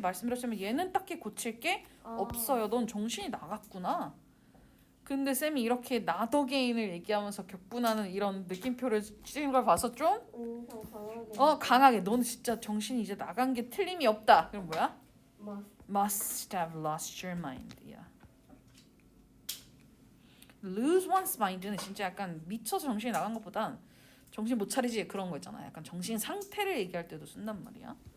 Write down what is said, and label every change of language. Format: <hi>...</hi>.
<ko>말씀드렸지만 얘는 딱히 고칠 게 없어요. 넌 정신이 나갔구나. 근데 쌤이 이렇게 나더게인을 얘기하면서 격분하는 이런 느낌표를 찍은 걸 봐서 좀 인상 강하게. 강하게 너는 진짜 정신이 이제 나간 게 틀림이 없다. 그럼 뭐야?</ko> <en>must. Must have lost your mind.</en> <ko>야.</ko> <en>Lose one's mind</en> <ko>는 진짜 약간 미쳐서 정신이 나간 것보단 정신 못 차리지 그런 거 있잖아. 약간 정신 상태를 얘기할 때도 쓴단 말이야.</ko>